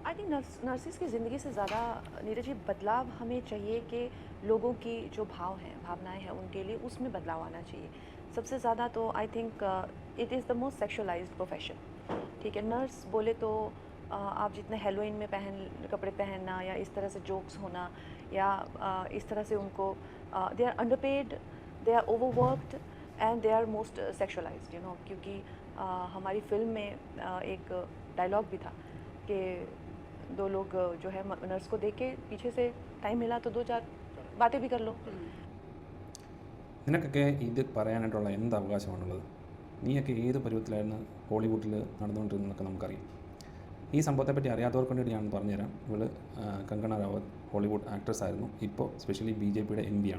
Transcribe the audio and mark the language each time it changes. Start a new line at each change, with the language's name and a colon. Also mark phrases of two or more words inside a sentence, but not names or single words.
English: I think
Hindi: नर्सिस की ज़िंदगी से ज़्यादा नीरज जी बदलाव हमें चाहिए कि लोगों की जो भाव हैं भावनाएं हैं उनके लिए उसमें बदलाव आना चाहिए।
English: सबसे ज़्यादा तो I think it is the most sexualised profession.
Hindi: ठीक है, नर्स बोले तो आप जितने हेलोइन में कपड़े पहनना या इस तरह से जोक्स होना या इस तरह से उनको
English: they are underpaid, they are overworked and they are most sexualised, you know.
Hindi: क्योंकि हमारी फिल्म में एक डायलॉग भी था कि दो लोग जो है नर्स को देख के पीछे से टाइम मिला तो दो चार बातें भी कर लो।
Malayalam: നിനക്കൊക്കെ ഇത് പറയാനായിട്ടുള്ള എന്ത് അവകാശമാണുള്ളത്? നീയൊക്കെ ഏത് പരുവത്തിലായിരുന്നു ഹോളിവുഡിൽ നടന്നുകൊണ്ടിരുന്നതെന്നൊക്കെ നമുക്കറിയാം. ഈ സംഭവത്തെപ്പറ്റി അറിയാത്തവർക്ക് വേണ്ടിയിട്ട് ഞാൻ പറഞ്ഞുതരാം. ഇവൾ കങ്കണ റാവത്ത് ഹോളിവുഡ് ആക്ട്രസ് ആയിരുന്നു. ഇപ്പോൾ സ്പെഷ്യലി BJPയുടെ MP ആണ്.